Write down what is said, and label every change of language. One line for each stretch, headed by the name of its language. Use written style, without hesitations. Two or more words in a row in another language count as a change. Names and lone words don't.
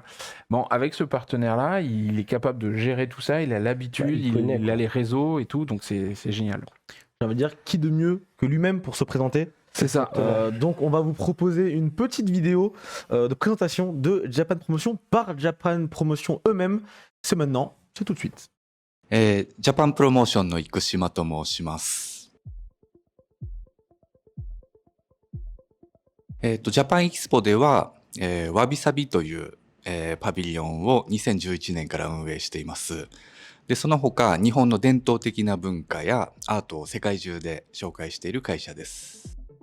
French: Bon, avec ce partenaire-là, il est capable de gérer tout ça, il a l'habitude, il a les réseaux et tout, donc c'est génial. J'ai envie de dire, qui de mieux que lui-même pour se présenter? C'est ça. Donc on va vous proposer une petite vidéo de présentation de Japan Promotion par Japan Promotion eux-mêmes. C'est maintenant, c'est tout de suite.
Japanese: ジャパンプロモーションの生島と申します。ジャパンエキスポでは、わびさびという、パビリオンを2011年から運営しています。で、その他、日本の伝統的な文化やアートを世界中で紹介している会社です。